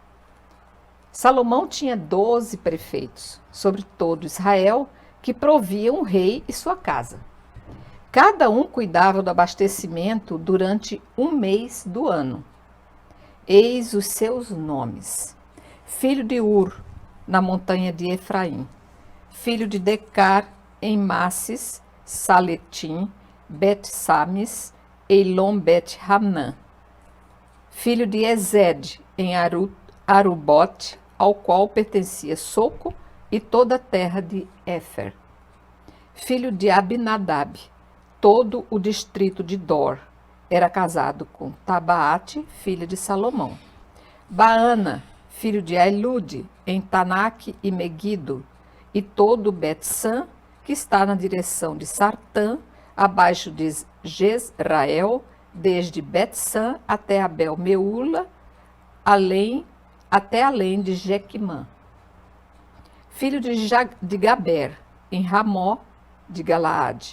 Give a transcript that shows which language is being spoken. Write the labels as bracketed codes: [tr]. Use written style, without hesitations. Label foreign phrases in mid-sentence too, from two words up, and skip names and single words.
[pt] Salomão tinha 12 prefeitos sobre todo Israel, que proviam o rei e sua casa. Cada um cuidava do abastecimento durante um mês do ano. Eis os seus nomes: filho de Ur, na montanha de Efraim; filho de Decar, em Massis, Saletim, Bet-Samis, Eilom Bet-Hamnã; filho de Ezed, em Arubote, ao qual pertencia Soco e toda a terra de Éfer; filho de Abinadab, todo o distrito de Dor. Era casado com Tabaate, filha de Salomão; Baana, filho de Ailude, em Tanak e Megido, e todo Bet-San, que está na direção de Sartã, abaixo de Jezrael, desde Bet-San até Abel-Meula, até além de Jequimã; filho de Gaber, em Ramó de Galaade.